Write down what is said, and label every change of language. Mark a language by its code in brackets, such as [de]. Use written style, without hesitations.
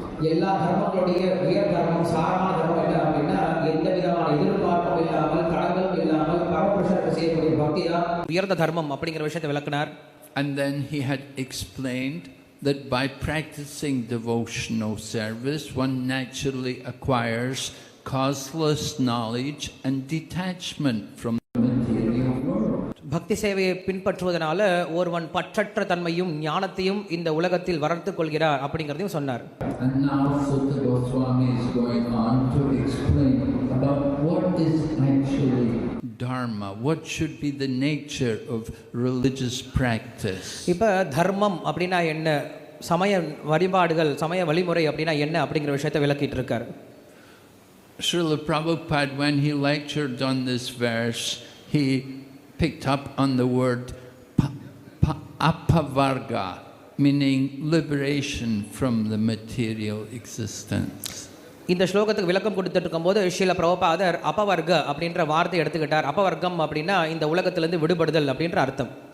[ta] எல்லா தர்மங்களுடைய உயர் தர்மம் சாரமான தர்மம் என்ன அப்படின்னா எந்த விதமான எதிர்பார்ப்பும் இல்லாமல் கடமையும் இல்லாமல் பரமபுருஷருக்கு செய்யக்கூடிய பக்தி தான் உயர்ந்த தர்மம் அப்படிங்கிற விஷயத்தை விளக்குனார். [en] And then he had explained that by practicing devotional service one naturally acquires causeless knowledge and detachment from the material world. [ta] பக்தி சேவையை பின்பற்றுவதனால ஒருவன் பற்றற்ற தன்மையும் ஞானத்தையும் இந்த உலகத்தில் வளர்த்துக் கொள்கிறார் அப்படிங்கறதையும் சொன்னார். [en] And now Sutta Goswami is going on to explain about what is actually dharma, what should be the nature of religious practice. [ta] இப்ப தர்மம் அப்படினா என்ன, சமய வழிபாடுகள் சமய வழிமுறை அப்படினா என்ன அப்படிங்கிற விஷயத்தை விளக்கிட்டு இருக்கார். [en] Srila Prabhupada, when he lectured on this verse, he picked up on the word apavarga, meaning liberation from the material existence. [ta] இந்த ஸ்லோகத்துக்கு விளக்கம் கொடுத்துட்டு இருக்கும்போது ஸ்ரீல பிரபுபாதர் அபவர்க அப்படின்ற வார்த்தையை எடுத்துக்கிட்டார். அபவர்க்கம் அப்படின்னா இந்த உலகத்திலிருந்து விடுபடுதல் அப்படின்ற அர்த்தம்.